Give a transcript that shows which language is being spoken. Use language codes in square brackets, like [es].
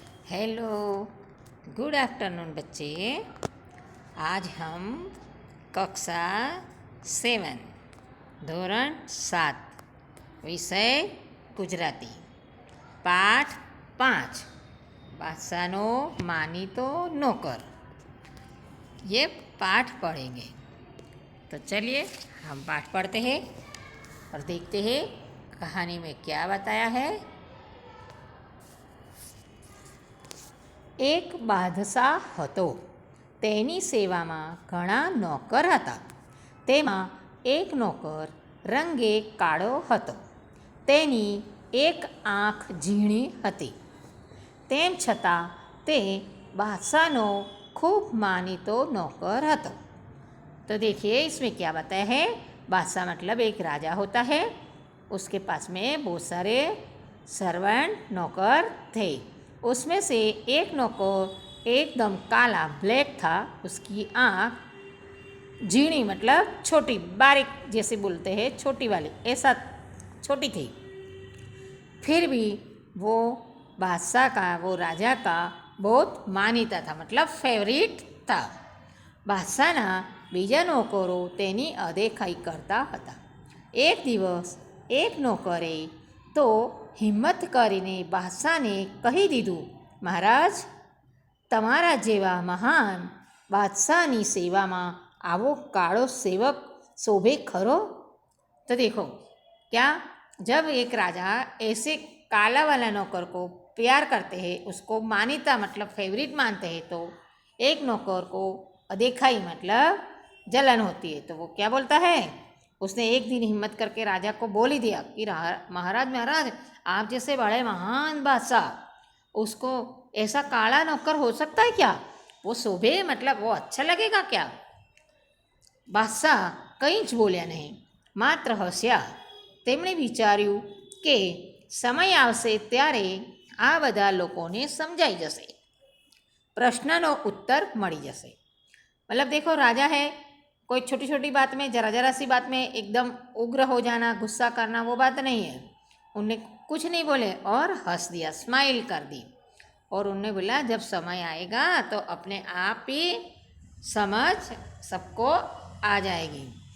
[hi] Hello, good afternoon बच्चे। आज हम कक्षा 7 [gu] ધોરણ 7 વિષય ગુજરાતી [hi] पाठ 5 बादशाहनो मानीतो नौकर ये पाठ पढ़ेंगे। तो चलिए हम पाठ पढ़ते हैं और देखते हैं कहानी में क्या बताया है। [gu] एक બાદશાહ હતો, તેની સેવામાં ઘણા નોકર હતા. તેમાં એક નોકર રંગે કાળો હતો. તેની એક આંખ ઝીણી હતી. તેમ છતાં તે બાદશાહનો ખૂબ માનીતો નોकर હતો. [hi] तो देखिए इसमें क्या बताया है। बादशाह मतलब एक राजा होता है, उसके पास में बहुत सारे सर्वेंट नौकर थे। उसमें से एक नौकर एकदम काला ब्लैक था। उसकी आँख झीणी मतलब छोटी बारीक जैसे बोलते हैं छोटी वाली, ऐसा छोटी थी। फिर भी वो बादशाह का, वो राजा का बहुत मानीता था, मतलब फेवरेट था। [gu] બાદશાહના બીજા નોકરો તેની અદેખાઈ કરતા હતા. એક દિવસ એક નોકરે તો હિંમત કરીને બાદશાહને કહી દીધું, મહારાજ, તમારા જેવા મહાન બાદશાહની સેવામાં આવો કાળો સેવક શોભે ખરો? [hi] तो देखो क्या, जब एक राजा ऐसे काला वाला नौकर को प्यार करते हैं, उसको मानीता मतलब फेवरेट मानते हैं, तो एक नौकर को अदेखाई मतलब जलन होती है। तो वो क्या बोलता है, उसने एक दिन हिम्मत करके राजा को बोल ही दिया कि महाराज महाराज, आप जैसे बड़े महान बादशाह, उसको ऐसा काला नौकर हो सकता है क्या? वो शोभे मतलब वो अच्छा लगेगा क्या? [gu] બાદશાહ કંઈ જ બોલ્યા નહીં, માત્ર હસ્યા. તેમણે વિચાર્યું કે સમય આવશે ત્યારે આ બધા લોકોને સમજાઈ જશે, [hi] प्रश्न उत्तर [gu] मળી जैसे। [hi] मतलब देखो, राजा है, कोई छोटी छोटी बात में, जरा जरा सी बात में एकदम उग्र हो जाना, गुस्सा करना, वो बात नहीं है। उनने कुछ नहीं बोले और हंस दिया, स्माइल कर दी, और उन्होंने बोला जब समय आएगा तो अपने आप ही समझ सबको आ जाएगी।